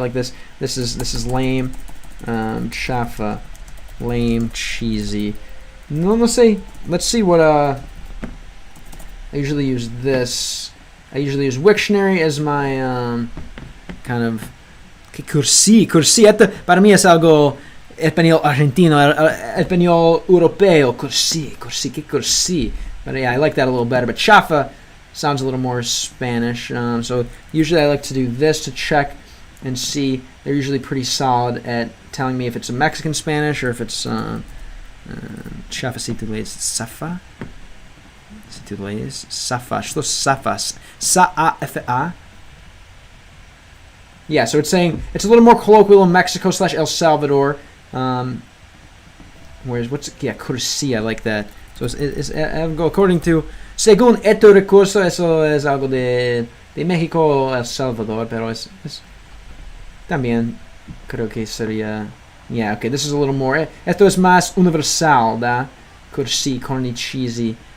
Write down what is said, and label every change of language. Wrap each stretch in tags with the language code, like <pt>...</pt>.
<en>Like this is lame, chafa, lame, cheesy.</en> <es>No sé.</es> <en>Let's see what I usually use this. I usually use Wiktionary as my kind of cursi.</en> <es>Para mí es algo español argentino, español europeo, cursi.</es> <en>But yeah, I like that a little better. But chafa sounds a little more Spanish. So usually I like to do this to check and see. They're usually pretty solid at telling me if it's a Mexican Spanish or if it's chafa</en> <es>si tú lees safa. Si tú lees safa.</es> <ru>Что</ru> <es>safas? Sa-a-f-a.</es> <en>Yeah, so it's saying it's a little more colloquial in Mexico / El Salvador. Whereas cursi, I like that. So it's according to,</en> <es>según este recurso, eso es algo de México o El Salvador, pero es también creo que sería, yeah, okay,</es> <en>this is a little more,</en> <es>esto es más universal, da, cursi, corny, cheesy.</es>